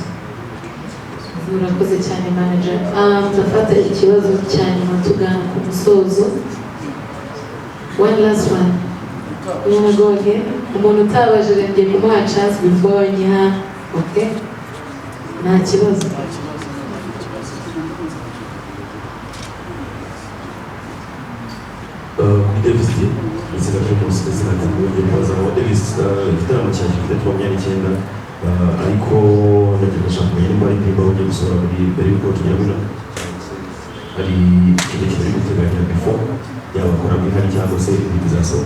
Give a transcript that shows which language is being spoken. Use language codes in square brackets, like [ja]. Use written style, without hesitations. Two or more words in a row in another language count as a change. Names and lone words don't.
[rw] Murakoze cyane manager. Ndafata ikibazo cya nyuma tugana ku musozo. [en] One last one. You wanna go again? [rw] Umuntu utabajije ngiye kumuha chance before nyiha. Okay? Nta kibazo. Kuri Davis izina ry'umunsi izina ry'umunsi kubazaho Davis igitaramo cya gifite 29 ariko ndagira ndashaka kumenya niba ari indirimbo ugiye gusohora muri mbere y'uko tugera muri hari ikindi kintu uri guteganya before yaba akora bihari cyangwa se ibindi bizasohoka.